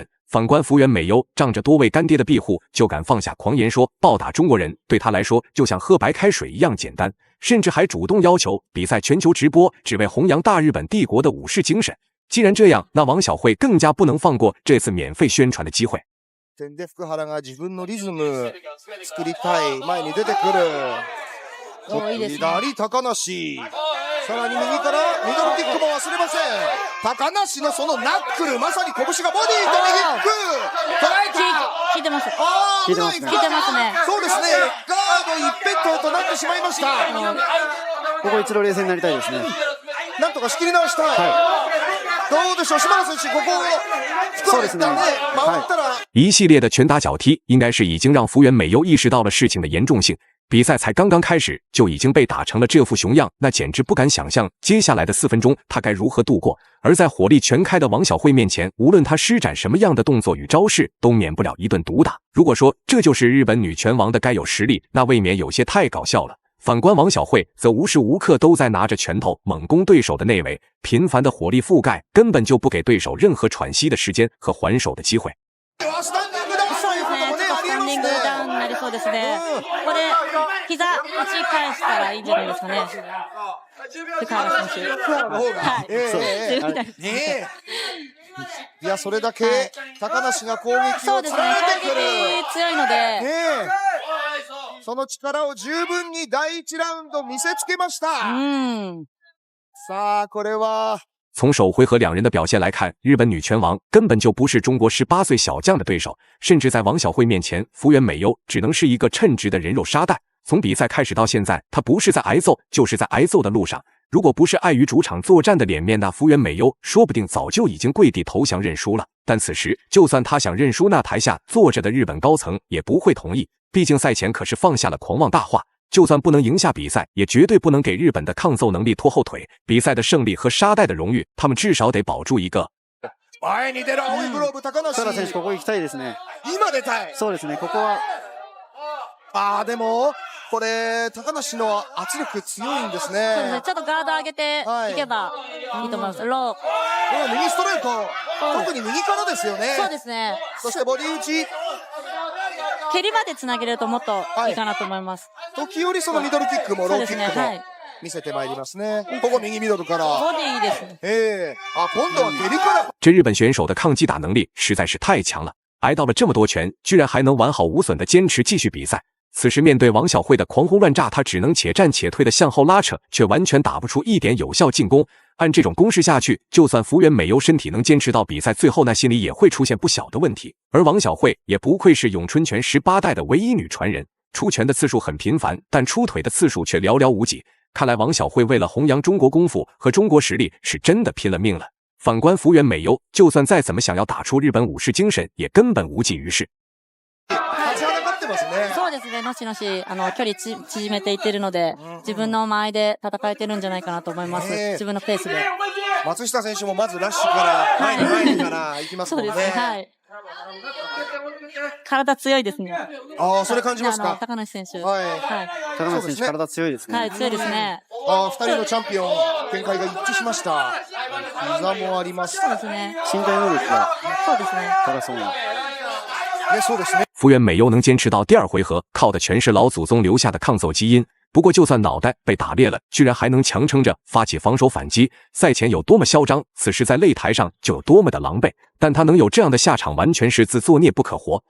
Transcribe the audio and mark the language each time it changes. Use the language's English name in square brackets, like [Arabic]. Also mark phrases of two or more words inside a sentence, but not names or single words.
[Chinese] 反观福原美优，仗着多位干爹的庇护，就敢放下狂言说暴打中国人，对他来说就像喝白开水一样简单，甚至还主动要求比赛全球直播，只为弘扬大日本帝国的武士精神。既然这样，那王晓慧更加不能放过这次免费宣传的机会。 [Japanese] 点で福原が自分のリズム作りたい、前に出てくる。左高梨、さらに右からミドルキックも忘れません。高梨のそのナックル、まさに拳がボディと右キック、捉えた。効いてます。危ない。効いてますね。そうですね。ガード一辺倒となってしまいました。ここ一度冷静になりたいですね。なんとか仕切り直したい。どうでしょう、島田選手、ここを回ったら [Chinese] 一系列的拳打脚踢，应该是已经让福原美优意识到了事情的严重性。比赛才刚刚开始，就已经被打成了这副熊样，那简直不敢想象接下来的4分钟他该如何度过。而在火力全开的王晓慧面前，无论他施展什么样的动作与招式，都免不了一顿毒打。如果说这就是日本女拳王的该有实力，那未免有些太搞笑了。反观王晓慧，则无时无刻都在拿着拳头猛攻对手的内围，频繁的火力覆盖根本就不给对手任何喘息的时间和还手的机会。 [Japanese] そうですね。これ膝打ち返したらいいんじゃないですかね。福原選手。福原の方が。はい。いや、それだけ高梨が攻撃を連ねてくる。攻撃強いので。その力を十分に第1ラウンド見せつけました。さあ、これは。 [Chinese] 从首回合两人的表现来看，日本女拳王根本就不是中国18岁小将的对手，甚至在王晓慧面前，福原美优只能是一个称职的人肉沙袋。从比赛开始到现在，她不是在挨揍，就是在挨揍的路上。如果不是碍于主场作战的脸面，那福原美优说不定早就已经跪地投降认输了。但此时，就算她想认输，那台下坐着的日本高层也不会同意，毕竟赛前可是放下了狂妄大话。就算不能赢下比赛，也绝对不能给日本的抗揍能力拖后腿。比赛的胜利和沙袋的荣誉，他们至少得保住一个。 [Japanese] 前に出る青いグローブ、高梨。福原選手、ここ行きたいですね。今出たい。そうですね、ここは。でもこれ高梨の圧力強いんですね。そうですね。ちょっとガード上げていけばいいと思います。ロー。右ストレート、特に右からですよね。そうですね。そしてボディ打ち。蹴りまでつなげるともっといいかなと思います。時折そのミドルキックもローキックも。見せてまいりますね。ここ右ミドルから。ボディいいですね。今度は蹴りから。 [Chinese] 这日本选手的抗击打能力实在是太强了，挨到了这么多拳，居然还能完好无损的坚持继续比赛。此时面对王晓慧的狂轰乱炸，他只能且战且退的向后拉扯，却完全打不出一点有效进攻。按这种攻势下去，就算福原美优身体能坚持到比赛最后，那心里也会出现不小的问题。而王晓慧也不愧是咏春拳18代的唯一女传人，出拳的次数很频繁，但出腿的次数却寥寥无几。看来王晓慧为了弘扬中国功夫和中国实力，是真的拼了命了。反观福原美优，就算再怎么想要打出日本武士精神，也根本无济于事。 [Japanese] そうですね、のしのし距離縮めていってるので、自分の間合いで戦えてるんじゃないかなと思います。自分のペースで。松下選手もまずラッシュから前にから行きますもんね。そうですね、はい。体強いですね。それ感じますか。高梨選手。はい。高梨選手、体強いですね。はい、強いですね。 2人のチャンピオン、展開が一致しました。膝もあります。そうですね。身体能力がそうですね。高そうな。 [Chinese] 福原美优能坚持到第2回合，靠的全是老祖宗留下的抗揍基因。不过就算脑袋被打裂了，居然还能强撑着发起防守反击。赛前有多么嚣张，此时在擂台上就有多么的狼狈。但他能有这样的下场，完全是自作孽不可活。